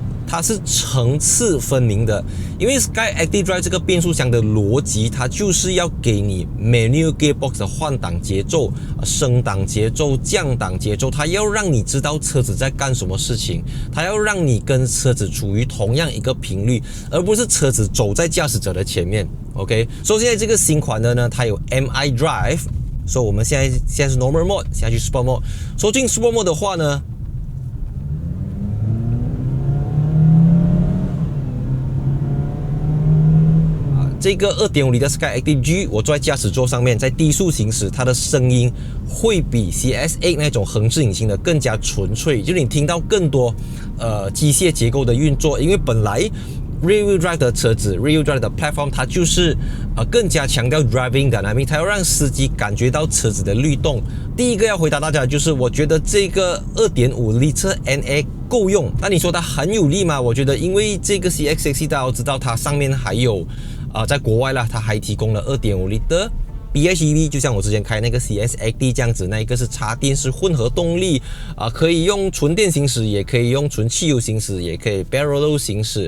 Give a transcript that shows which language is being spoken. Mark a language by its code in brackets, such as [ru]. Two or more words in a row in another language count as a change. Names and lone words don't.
[zh] 它是層次分明的。因為 Sky Active Drive 這個變速箱的邏輯，它就是要給你 [en] manual gearbox [zh] 的換擋節奏、升檔節奏、降檔節奏，它要讓你知道車子在幹什麼事情，它要讓你跟車子處於同樣一個頻率，而不是車子走在駕駛者的前面。OK， 所以現在這個新款的呢，它有 MI Drive， 所以我們現在是 [en] Normal Mode， [zh] 現在去 [en] Sport Mode。 [zh] 說進 [en] Sport Mode [zh] 的話呢，這個 2.5 的 Sky Active G， 我坐在駕駛座上面，在低速行駛，它的聲音會比 CS8 那種橫置引擎的更加純粹，就是你聽到更多機械結構的運作，因為本來 [en] Rear Wheel Drive [zh] 的車子 ， [en] Rear Wheel Drive [zh] 的 platform， 它就是更加強調 [en] driving dynamic， [zh] 它要讓司機感覺到車子的律動。第一個要回答大家的就是，我覺得這個 2.5 [en] litre NA [zh] 夠用。那你說它很有力嗎？我覺得，因為這個 CX-60 大家都知道，它上面還有在國外啦，它還提供了 2.5 [en] litre PHEV， [zh] 就像我之前開那個 CS8D 這樣子，那一個是插電式混合動力可以用純電行駛，也可以用純汽油行駛，也可以 parallel 行駛。